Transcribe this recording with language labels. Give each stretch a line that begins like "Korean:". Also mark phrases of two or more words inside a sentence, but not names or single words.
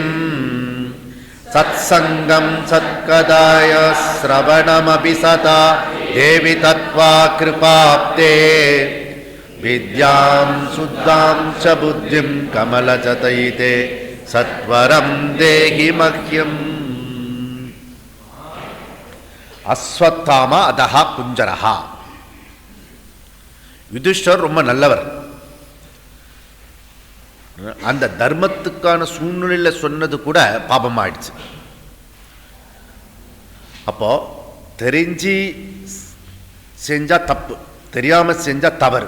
Sanskrit: सत्सङ्गं सत्कदाय श्रवणमपि सदा देवि तत्त्वा कृपाप्ते विद्यां शुद्धां च बुद्धिं कमलजतैते सत्वरं देहि मह्यम्। अश्वत्थामा हतः कुञ्जरः.
Tamil: யுதிஷ்டர் ரொம்ப நல்லவர். அந்த தர்மத்துக்கான சூழ்நிலையில் சொன்னது கூட பாபமாயிடுச்சு. அப்போ தெரிஞ்சு செஞ்சா தப்பு, தெரியாம செஞ்சா தவறு.